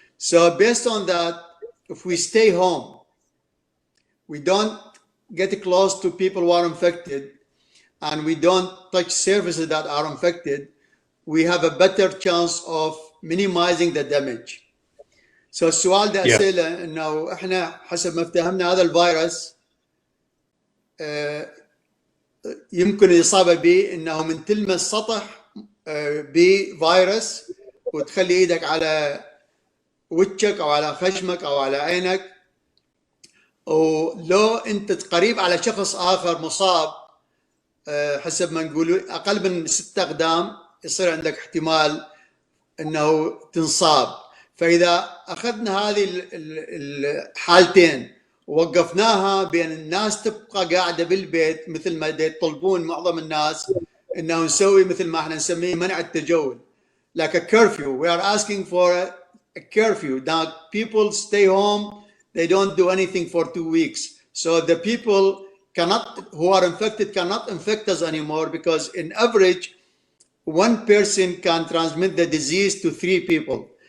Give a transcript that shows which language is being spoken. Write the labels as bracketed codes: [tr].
[en] So based on that, if we stay home, we don't get close to people who are infected, and we don't touch surfaces that are infected, we have a better chance of minimizing the damage. [ar] So السؤال ده أسئلة إنه إحنا حسب ما افتهمنا هذا الفيروس يمكن الإصابة به إنه من تلمس سطح بفيروس وتخلي إيدك على وجهك أو على خشمك أو على عينك، ولو أنت قريب على شخص آخر مصاب حسب ما نقول أقل من 6 أقدام يصير عندك احتمال إنه تنصاب. فإذا أخذنا هذه الحالتين ووقفناها بين الناس تبقى قاعدة بالبيت، مثل ما يطلبون معظم الناس إنه نسوي مثل ما احنا نسميه منع التجول، [en] like a curfew. We are asking for a curfew. Now people stay home, they don't do anything for 2 weeks. So the people who are infected cannot infect us anymore, because in average, 1 person can transmit the disease to 3 people.